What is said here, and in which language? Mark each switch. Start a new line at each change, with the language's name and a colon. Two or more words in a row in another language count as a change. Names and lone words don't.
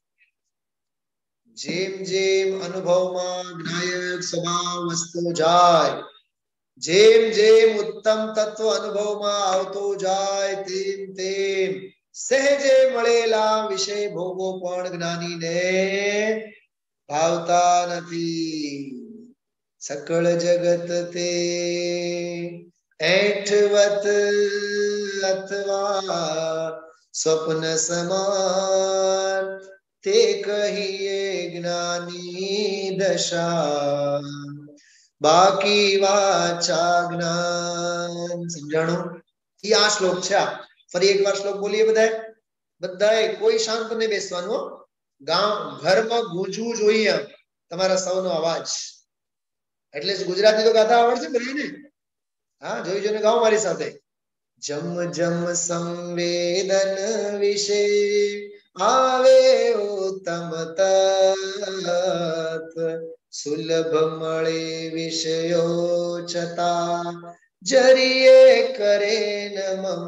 Gujarati: જેમ જેમ અનુભવમાં જ્ઞાયક સ્વભાવ વસ્તુ જાય, જેમ જેમ ઉત્તમ તત્વ અનુભવમાં આવતો જાય તેમ તેમ સહેજે મળેલા વિષય ભોગો પણ જ્ઞાનીને ભાવતા નથી। સકલ જગત તે ઐઠવત અથવા સ્વપ્ન સમાન તે કહિએ જ્ઞાની દશા બાકી વાચા જ્ઞાન। સમજાણો? યે આ શ્લોક છે। ફરી એકવાર શ્લોક બોલીએ બધાય, બધાય કોઈ શાંત નહીં બેસવાનું। ગામ ઘરમાં ગૂંજવું જોઈએ તમારા સૌનો અવાજ। એટલે ગુજરાતી તો ગાતા આવડશે બધાને? હા, જોઈ જોઈને ગાઓ મારી સાથે। જમ જમ સંવેદન વિશે આવે ઉત્તમ તત્વ સુલભ મળે વિષયો છતાં જરીએ કરે ન મમ।